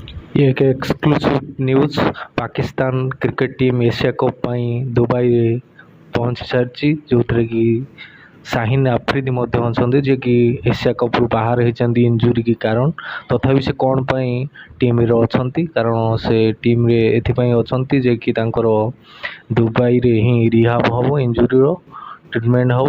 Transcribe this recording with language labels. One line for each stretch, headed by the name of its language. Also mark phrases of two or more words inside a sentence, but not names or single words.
Hindi: ये एक एक्सक्लूसिव न्यूज।
Odia: पाकिस्तान क्रिकेट टीम एशिया कप ପାଇଁ ଦୁବାଇରେ ପହଞ୍ଚି ସାରିଛି, ଯେଉଁଥିରେ କି ସାହିନ ଆଫ୍ରିଦି ମଧ୍ୟ ଅଛନ୍ତି, ଯିଏକି ଏସିଆ କପ୍ରୁ ବାହାର ହେଇଛନ୍ତି ଇଞ୍ଜୁରୀ କି କାରଣ। ତଥାପି ସେ କ'ଣ ପାଇଁ ଟିମ୍ରେ ଅଛନ୍ତି, କାରଣ ସେ ଟିମ୍ରେ ଏଥିପାଇଁ ଅଛନ୍ତି ଯେ କି ତାଙ୍କର ଦୁବାଇରେ ହିଁ ରିହାବ୍ ହେବ, ଇଞ୍ଜୁରୀର ଟ୍ରିଟମେଣ୍ଟ ହେବ।